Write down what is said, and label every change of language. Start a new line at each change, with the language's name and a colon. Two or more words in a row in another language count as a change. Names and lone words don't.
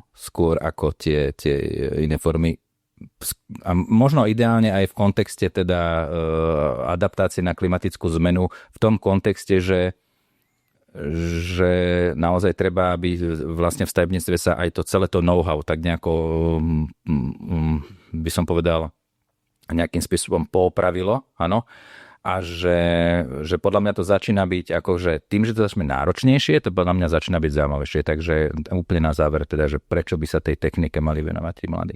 Slovak: Skôr ako tie iné formy. A možno ideálne aj v kontexte teda adaptácie na klimatickú zmenu, v tom kontexte, že naozaj treba, aby vlastne v stavebníctve sa aj to celé to know-how tak nejako by som povedal nejakým spôsobom poopravilo, áno, a že podľa mňa to začína byť akože tým, že to začne náročnejšie, to podľa mňa začína byť zaujímavejšie, takže úplne na záver teda, že prečo by sa tej technike mali venovať tí mladí?